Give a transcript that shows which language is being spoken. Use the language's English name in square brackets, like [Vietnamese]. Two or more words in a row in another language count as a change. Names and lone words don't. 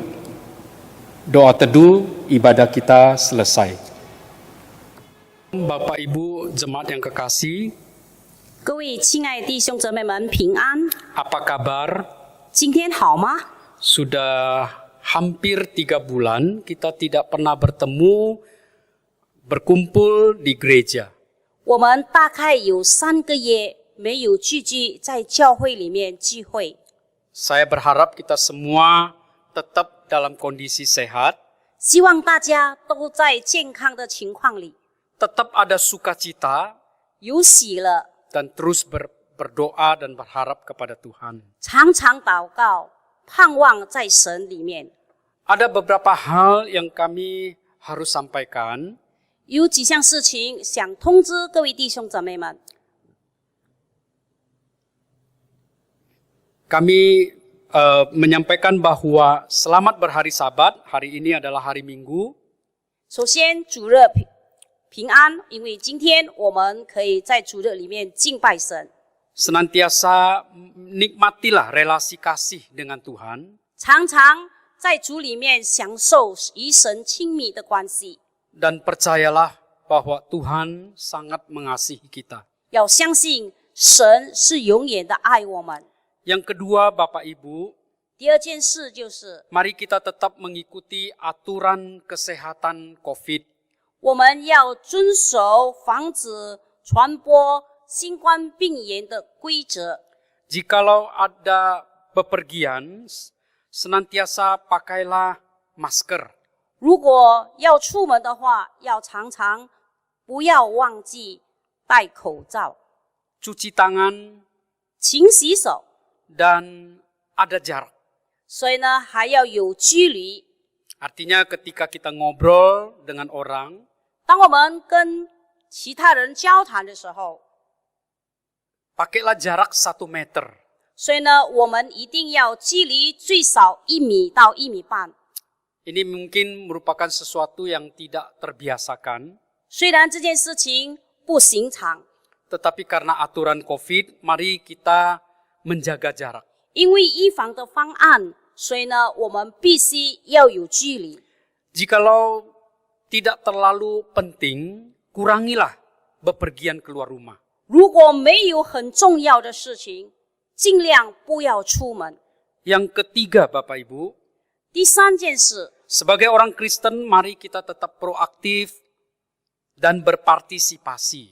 [Indonesian] Doa teduh ibadah kita selesai. Bapak Ibu jemaat yang kekasih, [Chinese] 各位亲爱的弟兄姊妹们平安， [Indonesian] apa kabar? [Chinese] 今天好吗？ [Indonesian] Sudah hampir 3 bulan kita tidak pernah bertemu, berkumpul di gereja [Chinese] 我们大概有3个月没有聚集在教会里面聚会。 [Indonesian] Saya berharap kita semua tetap dalam kondisi sehat, [Chinese] 希望大家都在健康的情况里， [Indonesian] tetap ada sukacita, [Chinese] 有喜乐， [Indonesian] dan terus berdoa dan berharap kepada Tuhan. [Chinese] 常常祷告，盼望在神里面。 [Indonesian] Ada beberapa hal yang kami harus sampaikan. [Chinese] 有几项事情想通知各位弟兄姊妹们。 [Indonesian] Kami menyampaikan bahwa selamat berhari Sabat, hari ini adalah hari Minggu. [Chinese] 首先，主日平安，因为今天我们可以在主日里面敬拜神， [Indonesian] Senantiasa nikmatilah relasi kasih dengan Tuhan. [Chinese] 常常在主里面享受与神亲密的关系。 [Indonesian] Dan percayalah bahwa Tuhan sangat mengasihi kita. [Chinese] 要相信神是永远的爱我们。 [Indonesian] Yang kedua, Bapak Ibu, [Chinese] 第二件事就是， [Indonesian] mari kita tetap mengikuti aturan kesehatan COVID. [Chinese] 我们要遵守防止传播新冠病炎的规则。 [Indonesian] Jikalau ada bepergian, senantiasa pakailah masker. [Chinese] 如果要出门的话，要常常不要忘记戴口罩， [Indonesian] Cuci tangan, [Chinese] 勤洗手。 [Indonesian] dan ada jarak. [Chinese] 所以呢，还要有距离。 [Indonesian] Artinya ketika kita ngobrol dengan orang, [Chinese] 当我们跟其他人交谈的时候， [Indonesian] pakailah jarak 1 meter. [Chinese] 所以呢，我们一定要距离最少1米到1米半。 [Indonesian] Ini mungkin merupakan sesuatu yang tidak terbiasakan, [Chinese] 虽然这件事情不寻常， [Indonesian] tetapi karena aturan COVID, mari kita menjaga jarak. [Chinese] 因为预防的方案，所以呢，我们必须要有距离。 [Indonesian] Jikalau tidak terlalu penting, kurangilah bepergian keluar rumah. [Chinese] 如果没有很重要的事情，尽量不要出门。 [Indonesian] Yang ketiga, Bapak Ibu, [Chinese] 第三件事， [Indonesian] sebagai orang Kristen, mari kita tetap proaktif dan berpartisipasi.